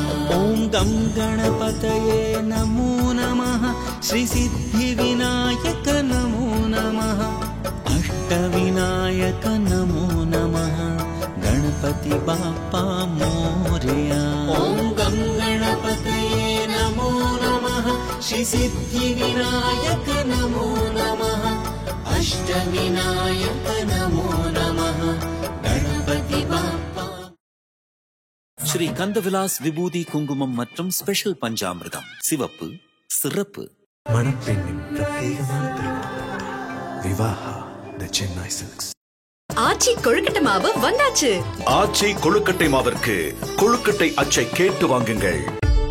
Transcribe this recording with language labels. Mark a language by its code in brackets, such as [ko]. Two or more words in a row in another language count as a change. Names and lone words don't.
[sa] ॐ गं गणपतये नमो नमः श्रीसिद्धिविनायक नमो नमः अष्टविनायक नमो नमः [mr] गणपति बाप्पा मोरया [sa] ॐ गं गणपतये नमो नमः श्रीसिद्धिविनायक नमो नमः अष्टविनायक नमो नमः [mr] गणपति बाप्पा [ta] ஸ்ரீ கந்தவிலாஸ் விபூதி குங்குமம் மற்றும் ஸ்பெஷல் பஞ்சாமிர்தம் சிவப்பு சிறப்பு மணப்பெண்ணின் பிரத்யேகமான திருமணம் விவாஹா த சென்னை சில்க்ஸ் ஆச்சி கொழுக்கட்டை மாவு வந்தாச்சு. ஆச்சி கொழுக்கட்டை மாவிற்கு கொழுக்கட்டை அச்சை கேட்டு வாங்குங்கள்.